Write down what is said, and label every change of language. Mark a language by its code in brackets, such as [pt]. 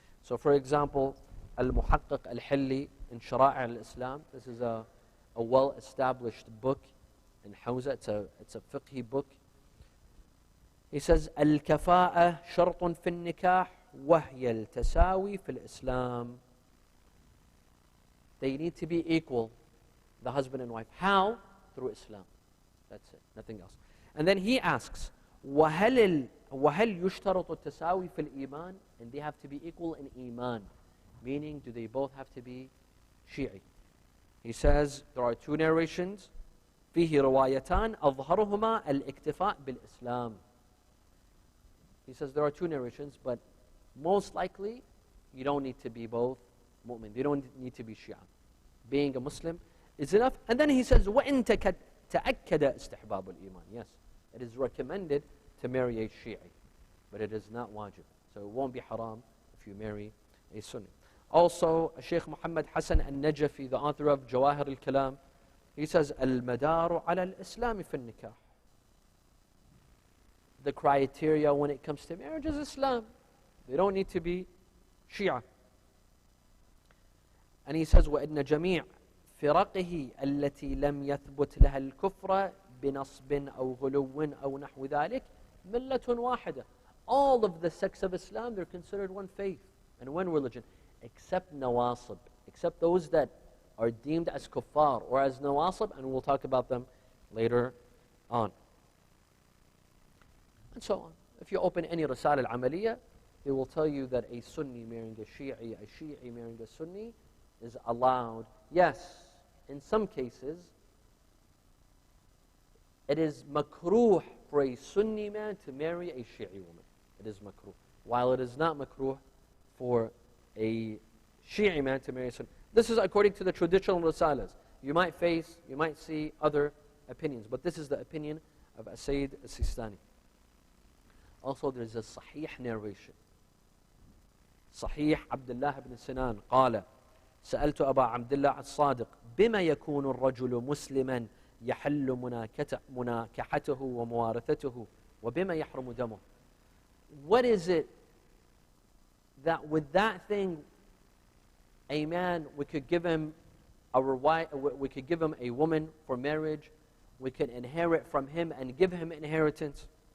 [en] So for example, Al-Muhaqqiq Al-Hilli in Shara'i Al-Islam, this is a well-established book in Hawza, it's a fiqhi book. He says, [ar] Al-Kafa'ah shartun fi nikah wahya al-tasawi fi al-Islam. [en] They need to be equal, the husband and wife. How? Through Islam. That's it, nothing else. And then he asks, [ar] وَهَلْ يُشْتَرَطُ التَّسَاوِي فِي الْإِيمَانِ? [en] And they have to be equal in Iman. Meaning, do they both have to be Shi'i? He says, there are two narrations. [ar] فِيهِ رِوَايَتَانِ أَظْهَرُهُمَا الْإِكْتِفَاء بِالْإِسْلَامِ. [en] He says there are two narrations, but most likely, you don't need to be both mu'min. You don't need to be Shia. Being a Muslim is enough. And then he says, [ar] وَإِن تَأَكَّدَ اسْتِحْبَابُ الْإِيمَانِ. [en] Yes, it is recommended to marry a Shi'i, but it is not wajib. So it won't be haram if you marry a Sunni. Also, Sheikh Muhammad Hassan al-Najafi, the author of Jawahir al-Kalam, he says, [ar] الْمَدَارُ عَلَى الْإِسْلَامِ فِي النِّكَاحِ. [en] The criteria when it comes to marriage is Islam. They don't need to be Shia. And he says, [ar] وَإِنَّ جَمِيعَ فِرَقِهِ الَّتِي لَمْ يَثْبُتْ لَهَا الْكُفْرَ بِنَصْبٍ أَوْ غُلُوٍ أَوْ نَحْوِ ذَلِكَ مِلَّةٌ وَاحِدَةٌ. [en] All of the sects of Islam, they're considered one faith and one religion, except nawasib, except those that are deemed as kuffar or as nawasib, and we'll talk about them later on. And so on. If you open any Risal al-Amaliyah, they will tell you that a Sunni marrying a Shi'i marrying a Sunni is allowed. Yes, in some cases, it is makruh for a Sunni man to marry a Shi'i woman. It is makruh. While it is not makruh for a Shi'i man to marry a Sunni. This is according to the traditional Risalas. You might see other opinions, but this is the opinion of Sayyid al-Sistani. Also, there is a Sahih narration. [ar] Sahih Abdullah ibn Sinan قال سألت أبا عبد الله الصادق بما يكون الرجل مسلما يحل مناكحته وموارثته وبما يحرم دمه. [en] What is it that with that thing a man, we could give him we could give him a woman for marriage. We can inherit from him and give him inheritance.